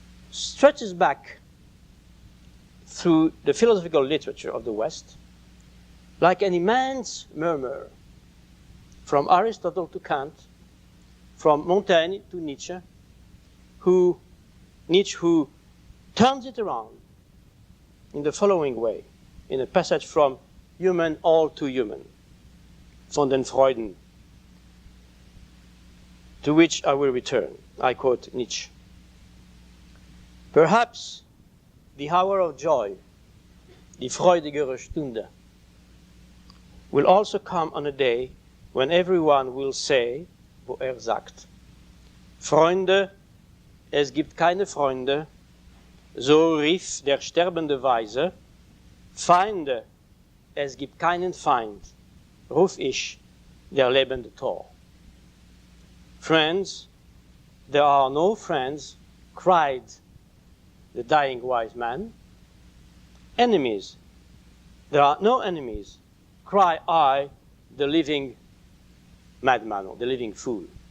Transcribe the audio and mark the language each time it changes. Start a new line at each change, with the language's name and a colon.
English: stretches back through the philosophical literature of the West like an immense murmur, from Aristotle to Kant, from Montaigne to Nietzsche, who turns it around in the following way, in a passage from Human All Too Human,
German: von den Freuden,
English: to which I will return. I quote Nietzsche. "Perhaps the hour of joy,
German: die freudigere Stunde,
English: will also come on a day when everyone will say,
German: wo sagt, Freunde, es gibt keine Freunde, so rief der sterbende Weise, Feinde, es gibt keinen Feind, ruf ich, der lebende Tor.
English: Friends, there are no friends, cried the dying wise man. Enemies, there are no enemies, cry I, the living madman, or the living fool."